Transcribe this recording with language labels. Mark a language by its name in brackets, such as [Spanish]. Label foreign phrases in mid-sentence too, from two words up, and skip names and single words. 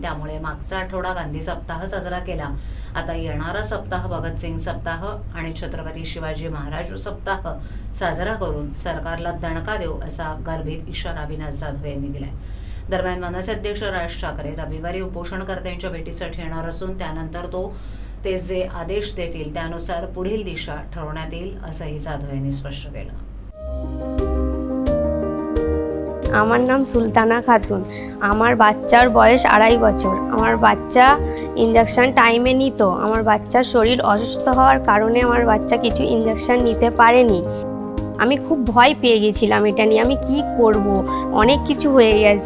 [Marathi] त्यामुळे मागचा आठवडा गांधी सप्ताह साजरा केला. आता येणारा सप्ताह भगतसिंग सप्ताह आणि छत्रपती शिवाजी महाराज सप्ताह साजरा करून सरकारला दणका देऊ असा गर्भित इशारा अविनाश जाधव यांनी दिलाय. दरम्यान मनसे अध्यक्ष राज ठाकरे रविवारी उपोषणकर्त्यांच्या भेटीसाठी येणार असून त्यानंतर ते जे आदेश देतील त्यानुसार पुढील दिशा ठरवण्यात येईल असंही जाधव यांनी स्पष्ट केलं. [Bangla] আমার নাম সুলতানা খাতুন। আমার বাচ্চার বয়স 2.5 বছর। আমার বাচ্চা [English] injection time [Bangla] নিত। আমার বাচ্চার শরীর অসুস্থ হওয়ার কারণে আমার বাচ্চা কিছু ইঞ্জেকশন নিতে পারেনি। আমি খুব ভয় পেয়ে গেছিলাম এটা নিয়ে, আমি কি করব, অনেক কিছু হয়ে গেছে।